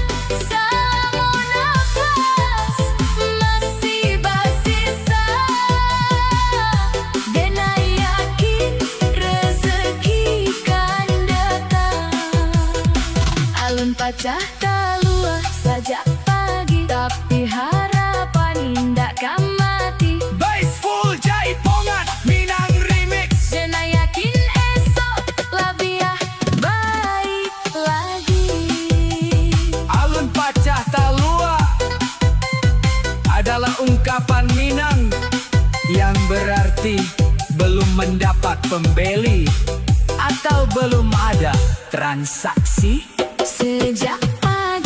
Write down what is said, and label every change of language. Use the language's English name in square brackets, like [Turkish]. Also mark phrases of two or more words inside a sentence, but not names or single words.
[Minangkabau] Salamun nafas masih bersisa, denai yakin rezeki kan datang. Alun pacah talua sajak pagi, tapi harapan indah kan mati. [English] Bass full jaipongan Minang remix. [Minangkabau] Denai yakin esok lebih baik lagi. Alun pacah talua [Indonesian] adalah ungkapan Minang yang berarti belum mendapat pembeli atau belum ada transaksi. Sejak pagi